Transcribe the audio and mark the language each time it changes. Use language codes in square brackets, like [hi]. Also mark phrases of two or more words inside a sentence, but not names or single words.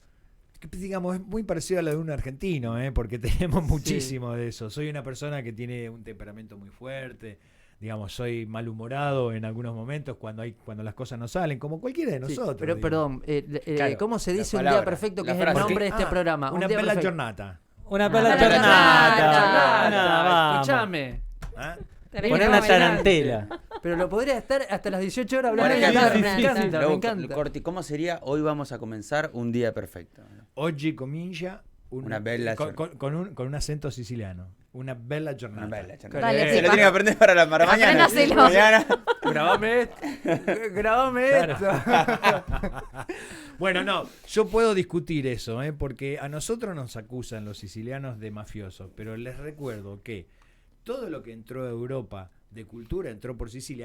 [es] Que, digamos, es muy parecido a lo de un argentino, porque tenemos muchísimo de eso. Soy una persona que tiene un temperamento muy fuerte. Digamos, soy malhumorado en algunos momentos cuando las cosas no salen, como cualquiera de Sí, nosotros. pero digo. perdón, Claro, ¿cómo se la dice un palabra, día perfecto, que la es el frase. nombre de este programa? [it] Una [es] un día [it] bella [es] perfecto. [it] giornata. Una bella [es] palabra [it] giornata. [es] Escuchame. ¿Ah? Poner una tarantela. Pero lo podría estar hasta las 18 horas hablando. Bueno, de cantar. sí, Me sí, encanta, me Luego, encanta. Corti, ¿cómo sería? Hoy vamos a comenzar un día perfecto. [it] Oggi comincia Una bella [es] con un acento siciliano. [it] Una bella giornata. Una bella giornata. [es] Dale, Se lo tiene que aprender para mañana. Apréndaselo. Mañana. Grabame esto. Bueno, no, yo puedo discutir eso, porque a nosotros nos acusan los sicilianos de mafiosos, pero les recuerdo que todo lo que entró a Europa de cultura entró por Sicilia.